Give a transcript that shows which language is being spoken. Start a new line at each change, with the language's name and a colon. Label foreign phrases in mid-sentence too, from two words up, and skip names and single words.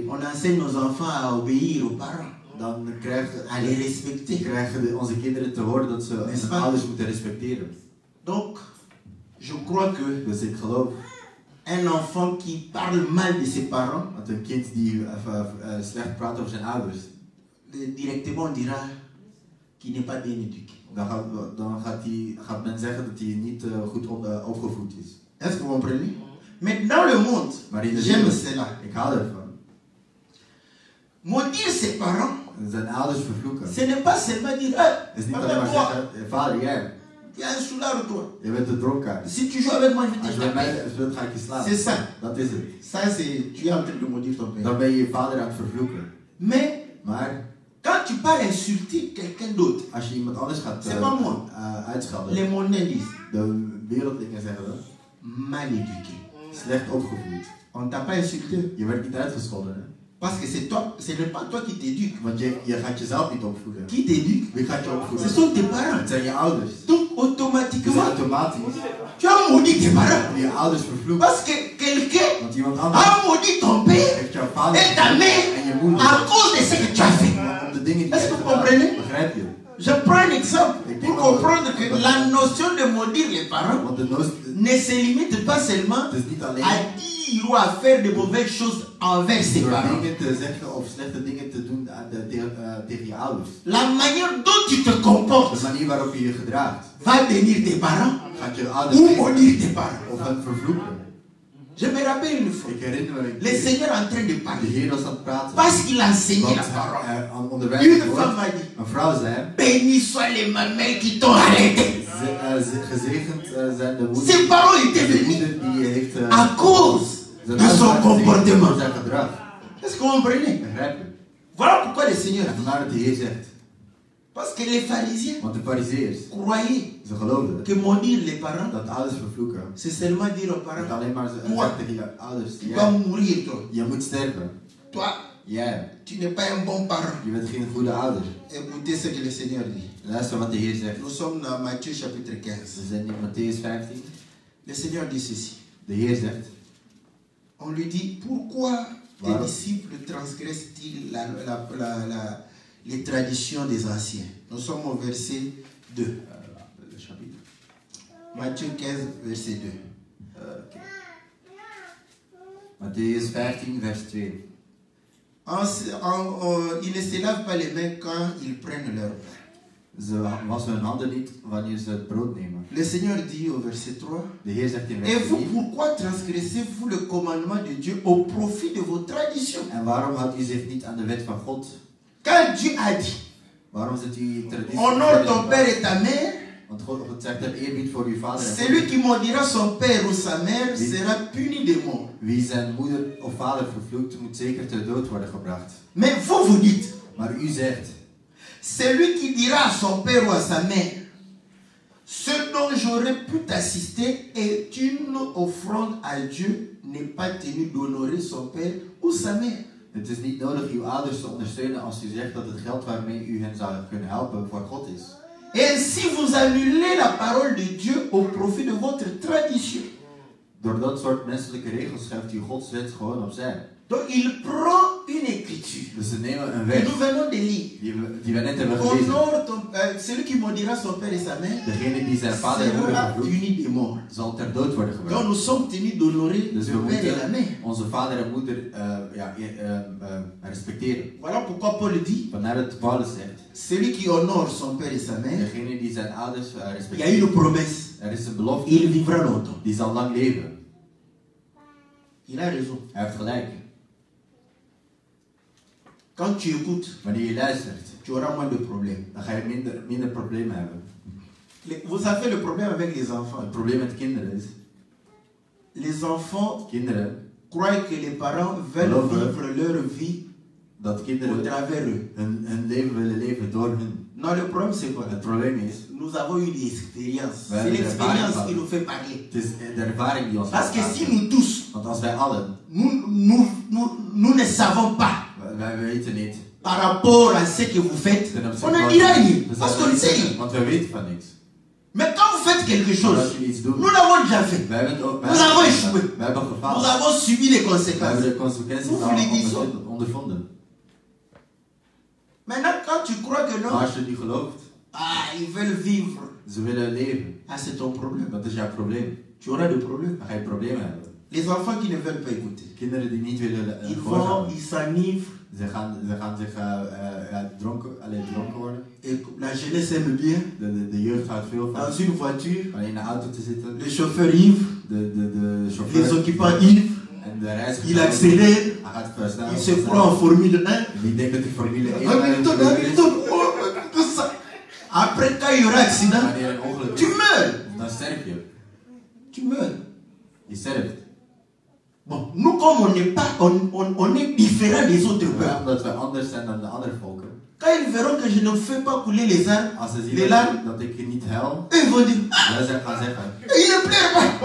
French: on enseigne nos enfants à obéir aux parents,
Dutch: dan
French: à les respecter.
Dutch: krijgen onze kinderen te horen dat ze
French: N'est-ce
Dutch: hun
French: pas?
Dutch: ouders moeten respecteren.
French: Donc, je crois que
Dutch: Dus ik geloof
French: un enfant qui parle mal de ses parents,
Dutch: dat een kind die slecht praat over zijn ouders,
French: directement on dira qu'il n'est pas bien éduqué.
Dutch: dan gaat men zeggen dat hij niet goed opgevoed is.
French: Est-ce que vous comprenez? Mais dans le monde,
Dutch: Maar in de
French: j'aime
Dutch: wereld,
French: cela.
Dutch: ik hou ervan.
French: Maudire ses parents,
Dutch: Zijn ouders vervloeken.
French: ce n'est pas seulement dire, hey,
Dutch: Het is niet
French: papa,
Dutch: alleen maar
French: toi,
Dutch: zeggen, vader jij,
French: tu es un soulard toi.
Dutch: je bent een dronkaard.
French: Si tu joues avec moi, je
Dutch: Als
French: vais
Dutch: je
French: te
Dutch: met
French: taper.
Dutch: mij speelt, ga ik je slaan.
French: C'est ça.
Dutch: Dat is het.
French: Ça, c'est, tu es en train de maudire ton père.
Dutch: Dan ben je je vader aan het vervloeken.
French: Mais
Dutch: Maar
French: quand tu pars insulter quelqu'un d'autre,
Dutch: als je iemand anders gaat
French: C'est pas moi.
Dutch: uitschelden,
French: les mondains disent,
Dutch: de wereldlingen zeggen dat,
French: mal éduqué.
Dutch: slecht opgevoed.
French: On ne t'a pas insulté.
Dutch: Je werd niet uitgescholden. Hè?
French: Parce que c'est toi, ce n'est pas toi qui t'éduques.
Dutch: Want je gaat jezelf niet opvoeden.
French: Qui t'éduque?
Dutch: Wie gaat je opvoeden?
French: Ce sont tes parents.
Dutch: Het zijn je ouders.
French: Donc
Dutch: Dus
French: automatiquement,
Dutch: automatisch
French: tu as maudit tes parents.
Dutch: je ouders vervloekt.
French: Parce que quelqu'un
Dutch: Want iemand anders
French: a maudit ton père
Dutch: heeft jouw vader
French: et ta mère
Dutch: en je moeder.
French: à cause de ce que tu as fait.
Dutch: Om de dingen die
French: Est-ce
Dutch: je
French: que
Dutch: hebt
French: vous comprenez?
Dutch: gedaan. Begrijp je?
French: Je prends un exemple pour comprendre que la notion de maudire les parents
Dutch: Want de
French: ne se limite pas seulement
Dutch: het is niet alleen
French: à dire ou à faire de mauvaises choses envers ses
Dutch: door
French: parents.
Dutch: dingen te zeggen of slechte dingen te doen tegen je ouders.
French: La manière dont tu te comportes
Dutch: De manier waarop je je gedraagt,
French: va bénir tes parents
Dutch: gaat je ouders
French: ou
Dutch: zegenen
French: maudire tes parents.
Dutch: of hen vervloeken.
French: Je me rappelle une fois,
Dutch: Ik herinner me een
French: le
Dutch: keer,
French: Seigneur est en train de
Dutch: de
French: parler
Dutch: Heer was aan het praten.
French: parce qu'il a enseigné
Dutch: Want
French: la parole.
Dutch: hij onderwijst
French: Une
Dutch: het
French: femme
Dutch: woord.
French: m'a dit,
Dutch: Een vrouw zei,
French: bénis soient les mamelles qui t'ont arrêté.
Dutch: gezegend zijn de moeder,
French: Ses parents étaient
Dutch: de
French: bénis
Dutch: moeder die heeft
French: à cause
Dutch: zijn
French: de son
Dutch: uitspraak gezegend
French: comportement.
Dutch: door zijn gedrag.
French: Est-ce que vous comprenez?
Dutch: Begrijp je?
French: Voilà pourquoi le Seigneur a
Dutch: En
French: dit.
Dutch: vandaar dat de Heer zegt,
French: Parce que les pharisiens
Dutch: want de fariseërs,
French: croyaient
Dutch: ze geloofden
French: que maudire les parents,
Dutch: dat ouders vervloeken.
French: c'est seulement dire aux
Dutch: Dat
French: parents,
Dutch: alleen maar ze zeggen tegen je ouders,
French: tu vas mourir toi.
Dutch: je moet sterven.
French: Toi,
Dutch: Jij,
French: tu n'es pas un bon parent.
Dutch: je bent geen goede ouder.
French: Écoutez ce que le Seigneur dit.
Dutch: Luister wat de Heer zegt.
French: Nous sommes dans Matthieu chapitre 15.
Dutch: We zijn in Matthäus 15.
French: Le Seigneur dit ceci.
Dutch: De Heer zegt,
French: On lui dit, pourquoi tes Voilà. disciples transgressent-ils les traditions des anciens? Nous sommes au verset 2. le chapitre. Matthieu 15, verset 2.
Dutch: Matthäus 15, vers 2.
French: Ils ne se lavent pas les mains quand ils prennent leur pain.
Dutch: Ze wassen hun handen niet wanneer ze het brood nemen.
French: Le Seigneur dit au verset 3,
Dutch: De Heer zegt in
French: et
Dutch: vers
French: vous,
Dutch: 3.
French: pourquoi transgressez-vous le commandement de Dieu au profit de vos traditions?
Dutch: En waarom houdt u zich niet aan de wet van God?
French: Quand Dieu a dit,
Dutch: Waarom zit u traditie?
French: honore ton père et ta mère,
Dutch: Want God zegt, heb eerbied voor uw vader en
French: celui
Dutch: moeder.
French: qui maudira son père ou sa mère sera puni de mort.
Dutch: Wie zijn moeder of vader vervloekt, moet zeker ter dood worden gebracht.
French: Mais vous dites,
Dutch: Maar u zegt,
French: celui qui dira à son père ou à sa mère, ce dont j'aurais pu t'assister est une offrande à Dieu, n'est pas tenu d'honorer son père ou sa mère.
Dutch: het is niet nodig uw ouders te ondersteunen als u zegt dat het geld waarmee u hen zou kunnen helpen voor God is.
French: Et ainsi vous annulez la parole de Dieu au profit de votre tradition.
Dutch: Door dat soort menselijke regels schuift u Gods wet gewoon opzij.
French: Donc il prend une écriture
Dutch: Dus ze nemen een
French: que
Dutch: wet
French: nous venons de lire.
Dutch: die we net hebben gelezen.
French: Honore celui qui maudira son père et sa mère
Dutch: Degene die zijn vader en moeder
French: sera
Dutch: vervloekt,
French: puni de mort.
Dutch: zal ter dood worden
French: Donc
Dutch: gebracht.
French: nous sommes tenus d'honorer
Dutch: Dus we
French: le père et la mère.
Dutch: moeten onze vader en moeder respecteren.
French: Voilà pourquoi Paul dit,
Dutch: Vandaar dat Paulus zegt,
French: celui qui honore son père et sa mère,
Dutch: degene die zijn ouders
French: il y a
Dutch: respecteert,
French: une promesse,
Dutch: er is een belofte,
French: il vivra longtemps.
Dutch: die zal lang leven.
French: Il a raison.
Dutch: Hij heeft gelijk.
French: Quand tu écoutes,
Dutch: Wanneer je luistert,
French: tu auras moins de problèmes.
Dutch: dan ga je minder problemen hebben.
French: Vous savez le problème avec les enfants.
Dutch: Het probleem met kinderen is,
French: Les enfants
Dutch: kinderen,
French: croient que les parents veulent Alors, vivre leur vie
Dutch: dat
French: au
Dutch: kinderen
French: travers eux.
Dutch: hun leven willen leven door hun.
French: Non, le problème c'est quoi?
Dutch: Het probleem is,
French: Nous avons eu des expériences. Ouais, C'est mais l'expérience pas- qui nous fait parler.
Dutch: het is de ervaring die ons
French: Parce que
Dutch: maakt.
French: si nous tous,
Dutch: Want als wij allen,
French: nous ne savons pas
Dutch: wij weten niet,
French: par rapport à ce que vous faites,
Dutch: ten opzichte
French: on ne
Dutch: van-
French: dira rien.
Dutch: we
French: Parce
Dutch: zouden
French: qu'on ne
Dutch: niet
French: sait
Dutch: zeggen,
French: rien.
Dutch: want wij weten van niks.
French: Mais quand vous faites quelque
Dutch: Maar
French: chose,
Dutch: als je iets doet,
French: nous l'avons déjà fait.
Dutch: wij hebben het ook,
French: Nous avons échoué.
Dutch: wij hebben
French: Nous
Dutch: gefaald.
French: avons subi les
Dutch: We
French: conséquences.
Dutch: hebben de consequenties
French: Nous
Dutch: al
French: voulez dire ça?
Dutch: ondervonden.
French: Maintenant, quand tu crois que
Dutch: Maar
French: non,
Dutch: als je niet gelooft,
French: ils veulent vivre.
Dutch: ze willen leven.
French: C'est ton problème.
Dutch: Dat is jouw probleem.
French: Tu auras des problèmes.
Dutch: Dan ga je problemen hebben.
French: Les enfants qui ne veulent pas écouter,
Dutch: Kinderen die niet willen
French: ils vont,
Dutch: gehoorzamen.
French: ils s'enivrent.
Dutch: Ze gaan zich dronken worden.
French: Et la jeunesse aime bien,
Dutch: De jeugd houdt veel van.
French: dans une voiture,
Dutch: Om in een auto te zitten.
French: le chauffeur ivre,
Dutch: De
French: les
Dutch: chauffeur
French: occupants ivres,
Dutch: en de reiziger.
French: il accélère,
Dutch: Hij gaat versnellen.
French: il se prend en Formule 1.
Dutch: Die denkt dat hij Formule 1
French: Hamilton, Hamilton, oh, tout ça. Après, quand il y aura accident,
Dutch: Wanneer een ongeluk
French: tu
Dutch: is,
French: meurs.
Dutch: dan sterf je.
French: Tu meurs.
Dutch: Je sterft.
French: Bon, nous, comme on n'est pas, on est différent des autres
Dutch: Maar
French: peuples.
Dutch: omdat we anders zijn dan de andere volken.
French: Quand ils verront que je ne fais pas couler les larmes,
Dutch: Als ze
French: les
Dutch: zien
French: larmes,
Dutch: dat ik niet huil,
French: eux ils vont dire, ah,
Dutch: wij zijn gaan zeggen,
French: il ne pleure pas.